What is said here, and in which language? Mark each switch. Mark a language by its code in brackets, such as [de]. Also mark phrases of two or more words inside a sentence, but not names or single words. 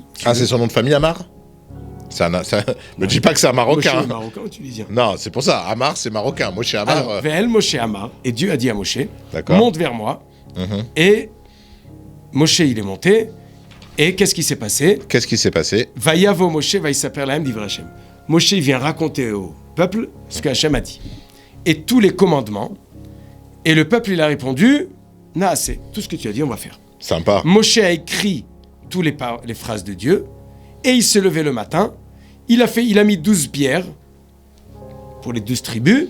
[fr] Ah, c'est son nom de famille, Amar? Me dis pas que c'est un Marocain. Moshe est marocain ou tunisien? Non, c'est pour ça. Amar, c'est marocain. Moshe Amar... Alors, El Moshe Amar. Et Dieu a dit à Moshe, d'accord, monte vers moi. Et Moshe, il est monté. Et qu'est-ce qui s'est passé? [he] ויבא משה ויספר להם דברי השם. [fr] Moshe, il vient raconter au peuple ce que Hashem a dit. Et tous les commandements. Et le peuple, il a répondu, Naaseh, tout ce que tu as dit, on va faire. Sympa. Moshe a écrit toutes les phrases de Dieu. Et il s'est levé le matin. Il a mis 12 pierres pour les 12 tribus.